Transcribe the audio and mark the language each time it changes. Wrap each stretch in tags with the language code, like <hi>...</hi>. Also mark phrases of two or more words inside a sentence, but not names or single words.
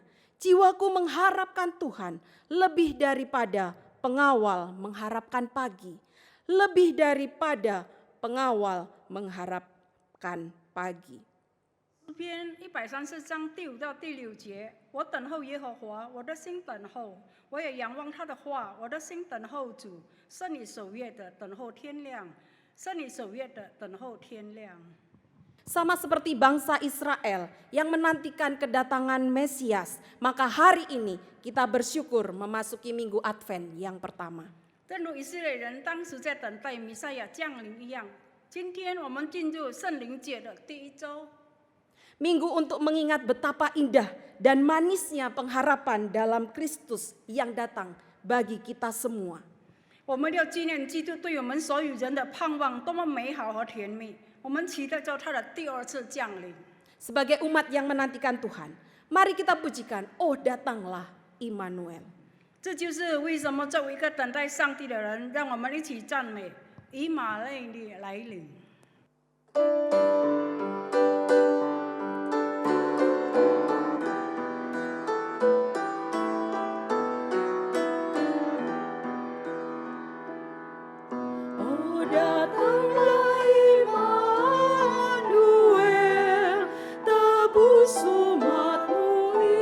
<id>Jiwaku mengharapkan Tuhan lebih daripada pengawal mengharapkan pagi. Lebih daripada pengawal mengharapkan pagi.</id> <zh>诗篇134章第5到第6节，我等候耶和华，我的心等候，我也仰望他的话，我的心等候主，圣你守约的等候天亮，圣你守约的等候天亮。</zh> <id>Sama seperti bangsa Israel yang menantikan kedatangan Mesias, maka hari ini kita bersyukur memasuki Minggu Advent yang pertama.</id> <zh>正如以色列人当时在等待弥赛亚降临一样，今天我们进入圣灵节的第一周。</zh> <id>Minggu untuk mengingat betapa indah dan manisnya pengharapan dalam Kristus yang datang bagi kita semua.</id> <zh>我们要纪念基督对我们所有人的盼望多么美好和甜蜜，我们期待着他的第二次降临。</zh> <id>Sebagai umat yang menantikan Tuhan, mari kita pujikan, oh datanglah Immanuel.</id> <zh>这就是为什么作为一个等待上帝的人，让我们一起赞美以马内利来临。</zh> <id>Oh datanglah Immanuel, tebus umatmu</id>